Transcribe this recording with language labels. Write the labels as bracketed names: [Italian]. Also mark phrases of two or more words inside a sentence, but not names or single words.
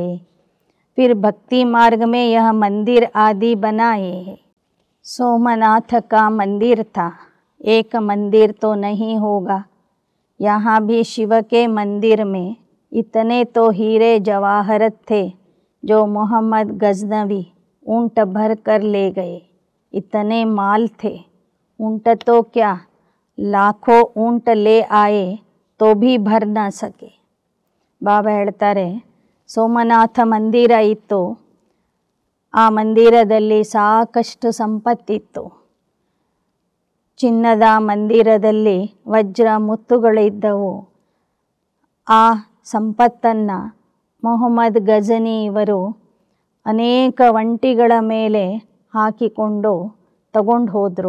[Hindi] फिर भक्ति मार्ग में यह मंदिर आदि बनाए हैं. सोमनाथ का मंदिर था, एक मंदिर तो नहीं होगा. यहाँ भी शिव के मंदिर में इतने तो हीरे जवाहरत थे जो मोहम्मद गजनवी ऊँट भर कर ले गए. इतने माल थे, ऊंट तो क्या लाखों ऊंट ले आए तो भी भर न सके. [Kannada] ಬಾಬಾ ಹೇಳ್ತಾರೆ, ಸೋಮನಾಥ ಮಂದಿರ ಇತ್ತು, ಆ ಮಂದಿರದಲ್ಲಿ ಸಾಕಷ್ಟು ಸಂಪತ್ತಿತ್ತು. ಚಿನ್ನದ ಮಂದಿರದಲ್ಲಿ ವಜ್ರ ಮುತ್ತುಗಳಿದ್ದವು. ಆ ಸಂಪತ್ತನ್ನು ಮೊಹಮ್ಮದ್ ಗಜನಿ ಇವರು ಅನೇಕ ಒಂಟಿಗಳ ಮೇಲೆ ಹಾಕಿಕೊಂಡು ತಗೊಂಡು ಹೋದರು.